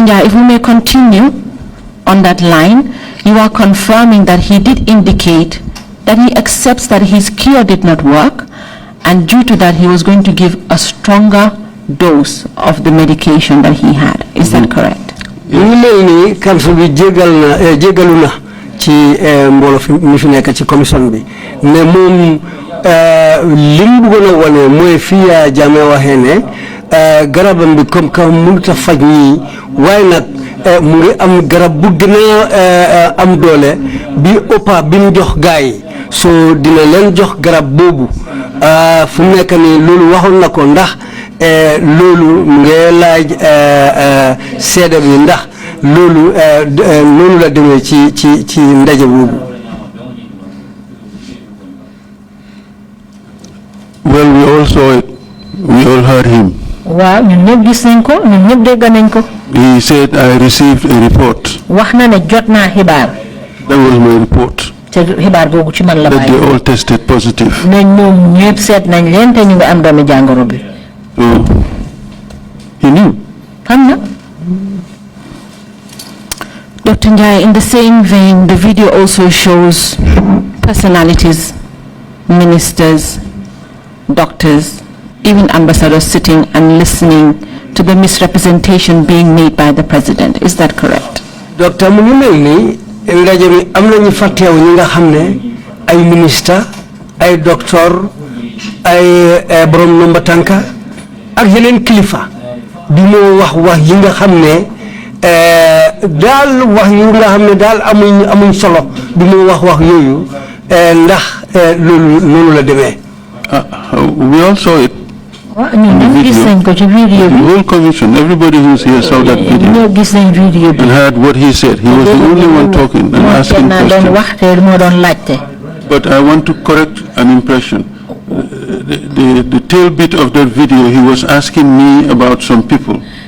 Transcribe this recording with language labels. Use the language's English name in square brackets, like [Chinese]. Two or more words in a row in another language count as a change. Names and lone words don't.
[English] Njie, if we may continue on that line, you are confirming that he did indicate that he accepts that his cure did not work, and due to that he was going to give a stronger dose of the medication that he had. Is that correct? [Wolof] ni council bi jégaluna ci mbolo mi fi nek ci commission bi ne mom lim bu gëna woné moy fiya Jammeh waxé né garabam bi comme ka mënu ta faj ni way nak mu ngi am garab bu gëna am doole bi opa bi ñu jox gaay so dina leen jox garab bobu fu nek ni lolu waxon nako ndax lolu ngay laaj sédé bi ndax lolu nonu la démé ci ndaje bobu. [English] Well, we all saw it. We all heard him. [Wolof] Waaw ñun ñëpp gis nañ ko ñun ñëpp dégg nañ ko. [English] He said, I received a report. [Wolof] wax na ne jot naa xibaar. [English] That was my report. [Wolof] te xibaar boobu ci man la [English] That [Wolof] bàyyi. [English] they all tested positive. [Wolof] ne ñoom ñëpp seet nañ leen te ñu ngi am doomi jàngoro bi. [English] So, he knew. [Wolof] xam na. [English] Dr. Njie, in the same vein, the video also shows personalities, ministers, doctors, even ambassadors sitting and listening to the misrepresentation being made by the president. Is that correct? [Wolof] Docteur mu ngi melni ndaje mi am nañu fa teew ñi nga xamné ay ministre ay docteur ay borom nomba tanka ak yeneen kilifa di mo wax yi nga xamné dal wax yi nga xamné dal amuñ solo di mo wax yoyu ndax loolu la demee. [English] We all saw it. The whole commission, everybody who's here saw that video and heard what he said. He was the only one talking and asking questions. But I want to correct an impression. The tail bit of that video, he was asking me about some people.